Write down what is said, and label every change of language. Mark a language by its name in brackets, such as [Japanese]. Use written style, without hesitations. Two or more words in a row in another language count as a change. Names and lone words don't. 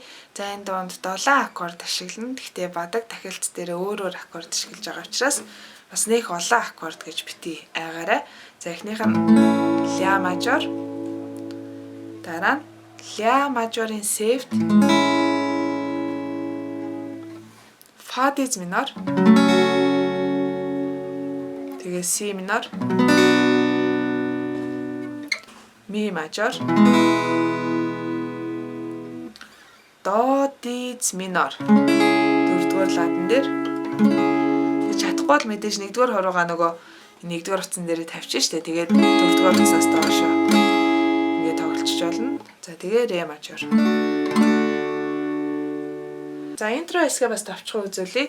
[Mongolian] За энэ дуунд 7 аккорд ашиглана. Гэхдээ бадаг тахилц дээр өөр аккорд ашиглаж байгаа учраас бас нэх олон аккорд гэж битгий айгаарай. За эхнийх нь ля мажор. Дараа нь ля мажорын сефт. Фа диез минор. Тэгээ си минор. Ми мажор, до диез минор, дөрөвдүгээр ладан дээр чадахгүй бол мэдээж нэгдүгээр хоруугаа нөгөө нэгдүгээр утсан дээр тавьчих штэ. Тэгээд дөрөвдүгээр утсаас доош ингээд тоглолцож болно. За тэгээ ре мажор. За интро хэсгээ бас тавьчих үзүүлье.